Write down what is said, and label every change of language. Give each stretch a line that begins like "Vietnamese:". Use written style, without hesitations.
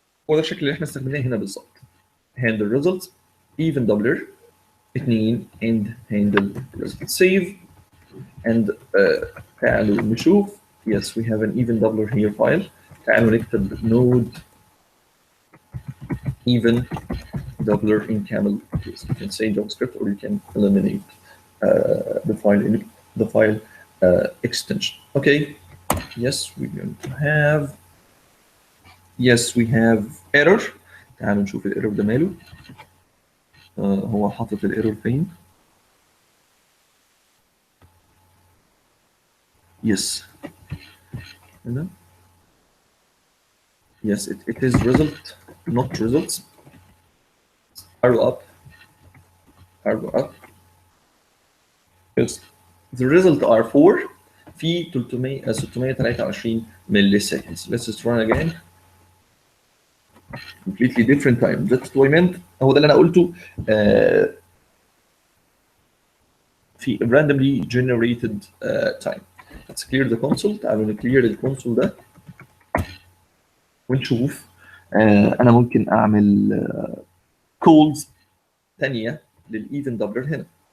Arabic: هو ده الشكل اللي احنا استخدمناه هنا بالظبط.
English: handle results even doubler 2 and handle result save and
Arabic: تعالوا نشوف.
English: Yes, we have an even doubler here file.
Arabic: تعالوا نكتب
English: node even doubler in camel case. You can say JavaScript or you can eliminate the file extension. Okay. Yes, we're going to have. Yes, we have error.
Arabic: تعالوا نشوف الايرور ده ماله. هو حاطط الايرور فين؟ Yes.
English: Yes, it is result, not results. Arrow up. Arrow up. Yes. The result are 4 في 623 milliseconds. Let's just run again. Completely different time. That's what I meant.
Arabic: هو ده اللي انا قلته في
English: randomly generated time. Let's clear the console.
Arabic: تعالوا نكلير الكونسول ده ونشوف. انا ممكن اعمل كولز ثانيه للايفن دبلر هنا.